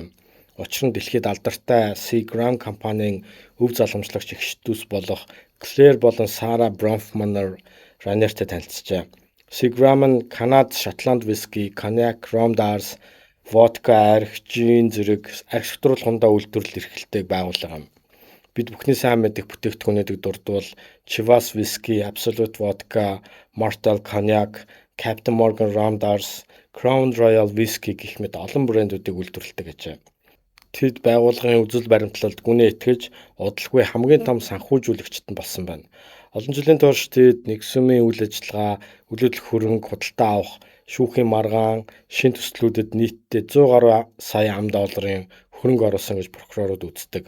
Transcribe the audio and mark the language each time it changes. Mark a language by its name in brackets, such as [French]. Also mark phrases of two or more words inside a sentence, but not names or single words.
[Mongolian] Учир нь дэлхийд алдартай Seagram компанийн өв залгамжлагч эгчдүүс болох Claire болон Sarah Bronfman Раньертэй танилцжээ. Seagram нь Канад, Шотланд виски, коньяк, ром дарс, водка, арх, жин зэрэг арх шутруулгандаа үйлдвэрлэл эрхэлдэг байгууллага юм. Бид бүхний сайн мэдих бүтээгдэхүүнүүдийг дурдвал Chivas Whisky, Absolut Vodka, Mortal Cognac, Captain Morgan Rum Dars, Crown Royal Whisky гэх мэт олон брэндүүдийг үйлдвэрлэдэг гэжээ. Тэд байгууллагын үзэл баримтлалд гүнээ итгэж удалгүй хамгийн том санхүүжүүлэгчд нь болсон байна. Олон жилийн турш тэд Nexum-ийн үйл ажиллагаа, үлэдэл хөрөнгө, худалдаа авах, шүүхийн маргаан, шин төслүүдэд нийтдээ 100 гаруй сая $100 хөрөнгө оруулсан гэж прокурорууд үздэг.